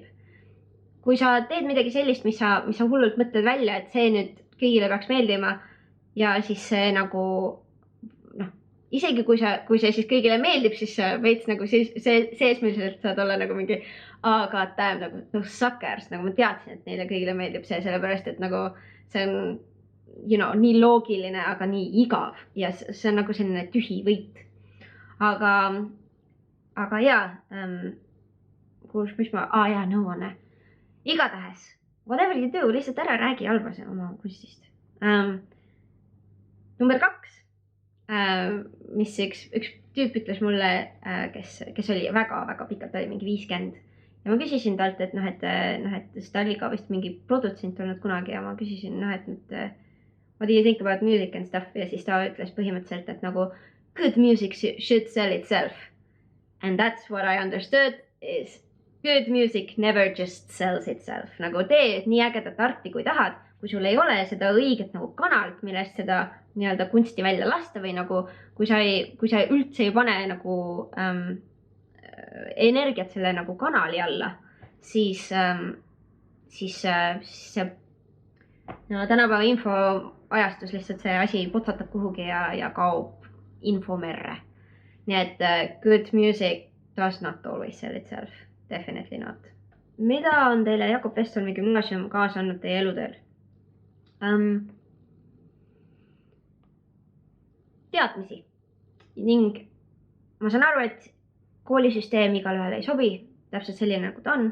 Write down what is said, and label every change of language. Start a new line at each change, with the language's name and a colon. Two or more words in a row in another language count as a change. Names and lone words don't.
Estonian: Kui sa teed midagi sellist, mis sa hullult mõtled välja, et see nüüd kõigile peaks meeldima ja siis see nagu, isegi kui see siis kõigile meeldib, siis veits nagu seesmiliselt saad olla nagu mingi, aga nagu no suckers, nagu ma teadsin, et neile kõigile meeldib see, sellepärast, et nagu see on, nii loogiline, aga nii igav ja see on nagu selline tühi võit. Aga mis nõuanne. Igatahes,
English: whatever you do,
Estonian: lihtsalt ära räägi halvase oma kunstist. Number 2, mis üks tüüp ütles mulle, kes oli väga-väga pikalt, oli mingi 50. Ja ma küsisin talt, et ta oli ka vist mingi produtsent olnud kunagi ja ma küsisin,
English: what do you think about music and stuff?
Estonian: Ja siis ta ütles põhimõtteliselt, et nagu
English: good music should sell itself. And that's what I understood is good music never just sells itself.
Estonian: Nagu tee nii ägedat arti, kui tahad, kui sul ei ole seda õiget nagu kanalt, millest seda nii-öelda kunsti välja lasta või nagu, kui sa üldse ei pane nagu energiat selle nagu kanali alla, siis see tänapäeva infoajastus lihtsalt see asi potsatab kuhugi ja kaob infomerre. Nii et
English: good music does not always sell itself. Definitely not.
Estonian: Mida on teile Jakob Westholmi gümnaasium kaasa andnud teie eluteel? Teadmisi. Ning ma saan aru, et koolisüsteem igal ühel ei sobi, täpselt selline nagu ta on.